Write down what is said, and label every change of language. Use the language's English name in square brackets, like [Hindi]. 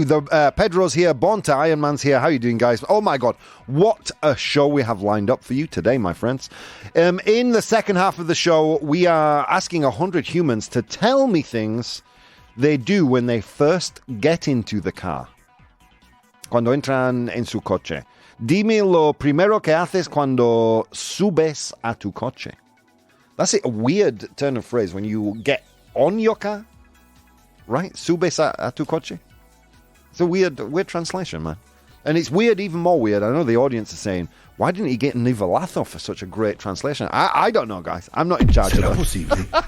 [English] Pedro's here. Bonta, Iron Man's here. How are you doing, guys? Oh, my God. What a show we have lined up for you today, my friends. In the second half of the show, we are asking 100 humans to tell me things they do when they first get into the car. [Spanish] Cuando entran en su coche. Dime lo primero que haces cuando subes a tu coche. [English] That's a weird turn of phrase when you get on your car. Right? [Spanish] Subes a tu coche. [English] It's a weird translation, man. And it's weird, even more weird. I know the audience is saying, why didn't he get Nivelazo for such a great translation? I don't know, guys. I'm not in charge of that.